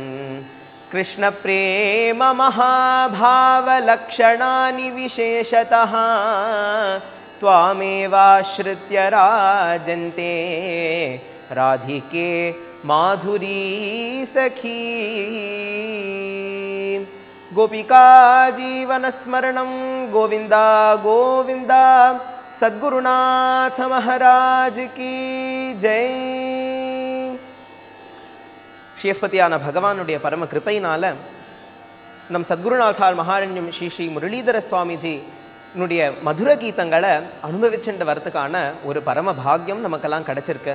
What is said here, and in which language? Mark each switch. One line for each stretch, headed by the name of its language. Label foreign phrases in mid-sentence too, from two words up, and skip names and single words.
Sanskrit: कृष्णप्रेम महाभावलक्षणानि विशेषतः त्वामेवाश्रित्य राजन्ते राधिके माधुरी सखी। गोपिका जीवनस्मरणं गोविंदा गोविंदा,
Hindi: सद्गुरुनाथ महाराज की जय।
Tamil: ஸ்ரீஸ்பதியான பகவானுடைய பரம கிருபையினால நம் சத்குருநாதார் மகாரண்யம் ஸ்ரீ ஸ்ரீ முரளிதர சுவாமிஜி என்னுடைய மதுர கீதங்களை அனுபவிச்சுட்டு வரத்துக்கான ஒரு பரம பாக்கியம் நமக்கெல்லாம் கிடைச்சிருக்கு.